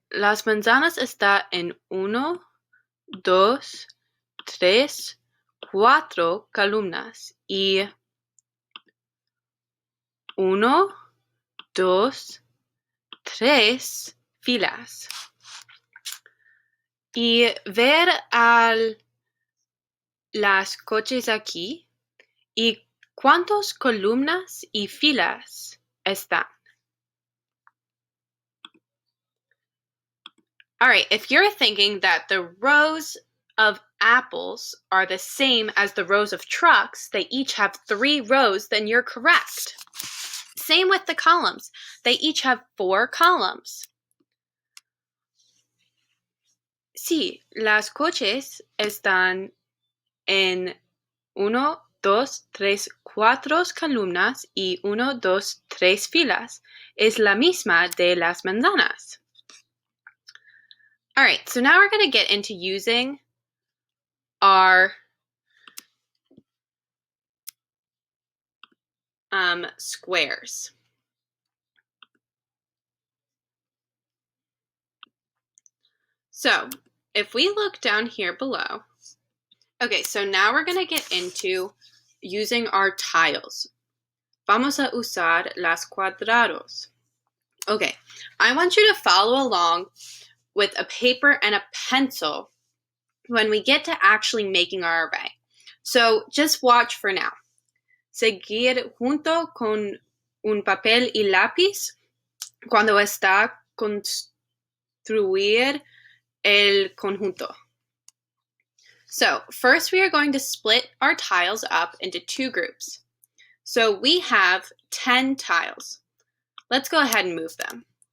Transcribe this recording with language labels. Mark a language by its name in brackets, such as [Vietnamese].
[Spanish] Las manzanas están en 1, 2, 3, 4 columnas y 1, 2, 3 filas. Y ver las coches aquí y cuántas columnas y filas están. [English] All right, if you're thinking that the rows of apples are the same as the rows of trucks, they each have 3 rows, then you're correct. Same with the columns. They each have 4 columns. [Spanish] Sí, las coches están en 1, 2, 3, 4 columnas y 1, 2, 3 filas. Es la misma de las manzanas. [English] All right, so now we're going to get into using our squares. So if we look down here below, okay, so now we're going to get into using our tiles. [Spanish] Vamos a usar las cuadrados. [English] Okay, I want you to follow along with a paper and a pencil when we get to actually making our array. So just watch for now. [Spanish] Seguir junto con un papel y lápiz cuando está construir el conjunto. [English] So first we are going to split our tiles up into 2 groups. So we have 10 tiles. Let's go ahead and move them.